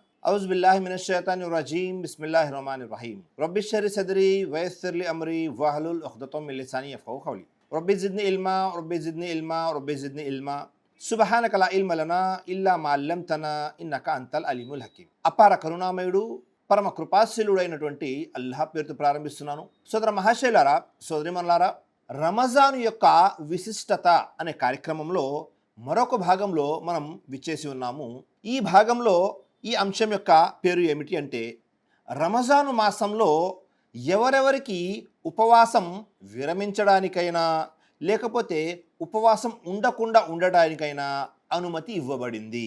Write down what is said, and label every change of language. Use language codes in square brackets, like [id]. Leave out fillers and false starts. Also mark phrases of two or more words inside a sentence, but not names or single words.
[ar] أعوذ بالله من الشيطان الرجيم بسم الله الرحمن الرحيم. رب اشرح لي صدري ويسر لي أمري واحلل عقدة من لساني يفقهوا قولي. رب زدني علما رب زدني علما رب زدني علما سبحانك لا علم لنا إلا ما علمتنا إنك أنت العليم الحكيم. [te] అపార కరుణామయుడు పరమ కృపాశీలుడైనటువంటి అల్లాహ్ పేరుతో ప్రారంభిస్తున్నాను. సోదర మహాశైలారా, సోదరిమణులారా, రమజాను యొక్క విశిష్టత అనే కార్యక్రమంలో మరొక భాగంలో మనం విచ్చేసి ఉన్నాము. ఈ భాగంలో ఈ అంశం యొక్క పేరు ఏమిటి అంటే, రమజాను మాసంలో ఎవరెవరికి ఉపవాసం విరమించడానికైనా లేకపోతే ఉపవాసం ఉండకుండా ఉండడానికైనా అనుమతి ఇవ్వబడింది.